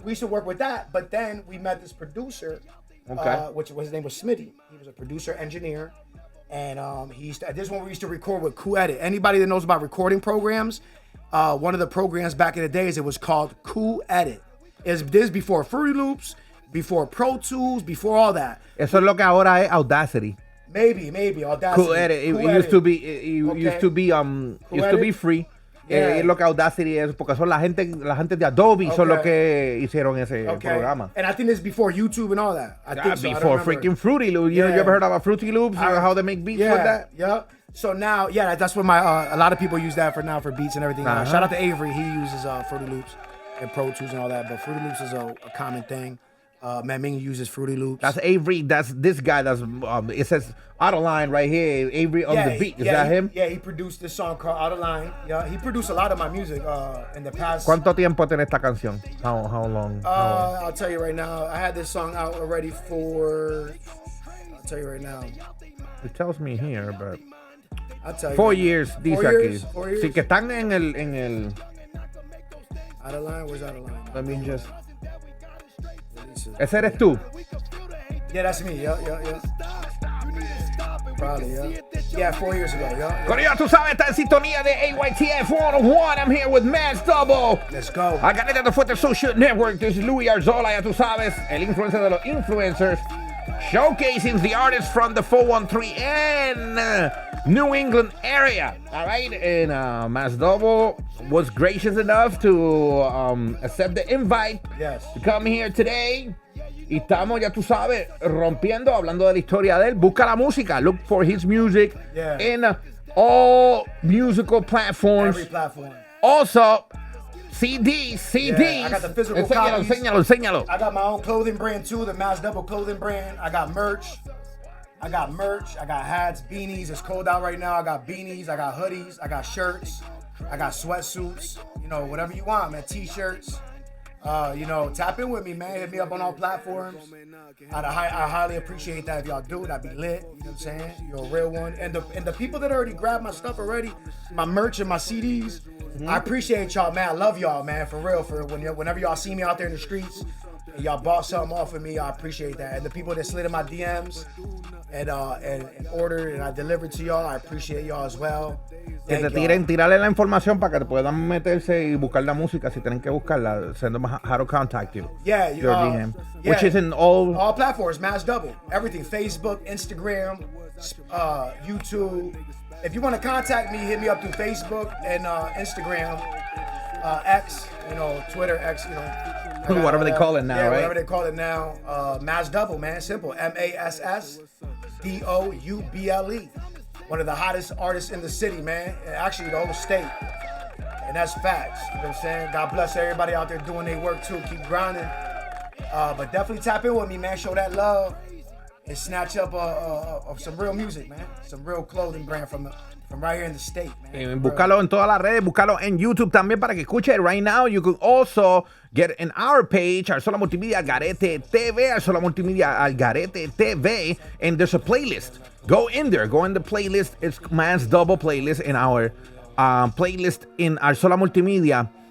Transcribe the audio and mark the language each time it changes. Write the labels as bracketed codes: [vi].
[en] We used to work with that. But then we met this producer, which his name was Smitty. He was a producer engineer. And this one we used to record with Cool Edit. Anybody that knows about recording programs, one of the programs back in the days, it was called Cool Edit. This before Fruity Loops, before Pro Tools, before all that. [es] Eso es lo que ahora es Audacity. [en] Maybe Audacity. Cool Edit. It used to be free. Yeah. [es] Es lo que Audacity es, porque son la gente de Adobe son los que hicieron ese programa. [en] And I think it's before YouTube and all that. I think so. Before freaking Fruity Loops. You ever heard about Fruity Loops? How they make beats with that? Yeah. So now, that's what a lot of people use that for beats and everything. Shout out to Avery. He uses Fruity Loops and Pro Tools and all that. But Fruity Loops is a common thing. Ming uses Fruity Loops. That's Avery. That's this guy. That's it says Out of Line right here. Avery on the beat. Is that him? Yeah, he produced this song called Out of Line. Yeah, he produced a lot of my music in the past. [es] ¿Cuánto tiempo tiene esta canción? [en] How long? I'll tell you right now. I had this song out already for. I'll tell you right now. It tells me here, but I'll tell you. 4 years. [es] Dice aquí. [en] 4 years. [es] Sí que están en el. [en] Out of Line. Where's Out of Line? Let me just. [es] Ese eres tú. [en] Yeah, that's me. Yeah. Probably, yeah. Yeah, 4 years ago, yeah. [es] Corillo, tú sabes, está en sintonía de AYTF 101. [en] I'm here with Mans Double. Let's go. [es] Acá desde the Fuerte Social Network, [en] this is [es] Louis Arzola, ya tú sabes, el influencer de los influencers. [en] Showcasing the artists from the 413 and New England area. All right, and Mans Double was gracious enough to accept the invite to come here today. [es] Y estamos, ya tú sabes, rompiendo, hablando de la historia de él. Busca la música. [en] Look for his music in all musical platforms. Every platform. Also, CDs. Yeah, I got the physical copies. [es] Enséñalo. [en] I got my own clothing brand too, the Mans Double clothing brand. I got merch. I got hats, beanies. It's cold out right now. I got beanies. I got hoodies. I got shirts. I got sweatsuits. Whatever you want, man. T-shirts. Tap in with me, man. Hit me up on all platforms. I highly appreciate that if y'all do it. I'd be lit. You know what I'm saying? You're a real one. And the people that already grabbed my stuff already, my merch and my CDs, I appreciate y'all, man. I love y'all, man. For real. Whenever y'all see me out there in the streets and y'all bought something off of me, I appreciate that. And the people that slid in my DMs and ordered and I delivered to y'all, I appreciate y'all as well. [es] Que te tirarle la información para que te puedan meterse y buscar la música si tienen que buscarla. [en] Send them how to contact you. Yeah, your DM, which is in all platforms. Mans Double, everything: Facebook, Instagram, YouTube. If you want to contact me, hit me up through Facebook and Instagram, X, Twitter, X, whatever they call it now, right? Whatever they call it now. Mans Double, man, simple. MASSDOUBLE. One of the hottest artists in the city, man. And actually, the whole state. And that's facts. You know what I'm saying? God bless everybody out there doing their work, too. Keep grinding. But definitely tap in with me, man. Show that love. and snatch up some real music, man. Some real clothing brand from right here in the state, man. [es] Búscalo en todas las redes, búscalo en YouTube también para que escuche. [en] Right now, you can also get in our page, Arzola Multimedia Algarete TV, Arzola Multimedia Algarete TV, and there's a playlist. Go in there, go in the playlist. It's Man's Double playlist in our playlist in Arzola Multimedia.